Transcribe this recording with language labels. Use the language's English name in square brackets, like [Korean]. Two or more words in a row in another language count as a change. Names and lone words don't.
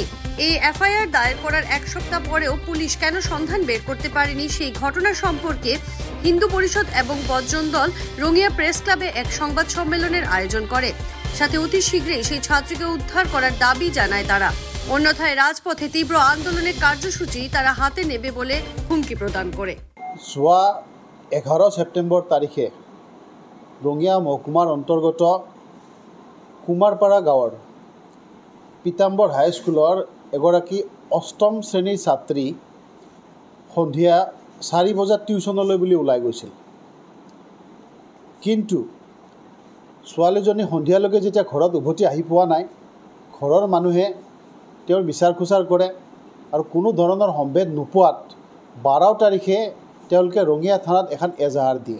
[Bangla] এই এফআইআর দায়ের করার এক সপ্তাহ পরেও পুলিশ কেন সন্ধান বের করতে পারেনি, সেই ঘটনা সম্পর্কে হিন্দু পরিষদ এবং বজরং দল রঙিয়া প্রেস ক্লাবে এক সংবাদ সম্মেলনের আয়োজন করে। সাথে অতি শীঘ্রই সেই ছাত্রীকে উদ্ধার করার দাবি জানায় তারা। অন্যথায় রাজপথে তীব্র আন্দোলনের কার্যসূচি তারা হাতে নেবে বলে হুমকি প্রদান করে। [Assamese] 11 সেপ্টেম্বর তাৰিখে ৰঙিয়া মহকুমাৰ অন্তৰ্গত কুমাৰপাৰা গাঁৱৰ পীতাম্বৰ হাইস্কুলৰ এগৰাকী অষ্টম শ্ৰেণীৰ ছাত্ৰী সন্ধিয়া 4 বজাত টিউশ্যনলৈ বুলি ওলাই গৈছিল। কিন্তু ছোৱালীজনী সন্ধিয়ালৈকে যেতিয়া ঘৰত উভতি আহি পোৱা নাই, ঘৰৰ মানুহে তেওঁৰ বিচাৰ খোচাৰ কৰে আৰু কোনো ধৰণৰ সম্ভেদ নোপোৱাত 12 তাৰিখে তেওঁলোকে ৰঙিয়া থানাত এখন এজাহাৰ দিয়ে।